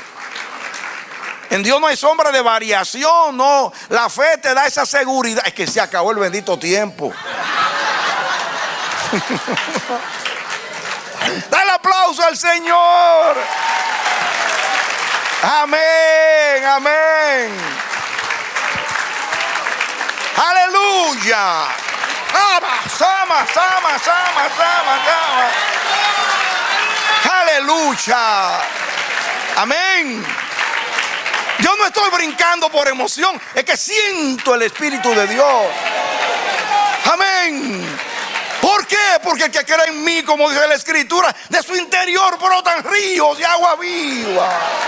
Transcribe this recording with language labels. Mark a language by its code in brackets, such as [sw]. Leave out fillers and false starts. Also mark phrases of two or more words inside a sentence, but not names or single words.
[es] En Dios no hay sombra de variación, no. La fe te da esa seguridad. Es que se acabó el bendito tiempo. Dale aplauso al Señor. Amén, amén. Aleluya. Sama, sama, sama, sama, sama. Aleluya. Amén. Yo no estoy brincando por emoción, es que siento el Espíritu de Dios. Amén. ¿Por qué? Porque el que cree en mí, como dice la Escritura, de su interior brotan ríos de agua viva.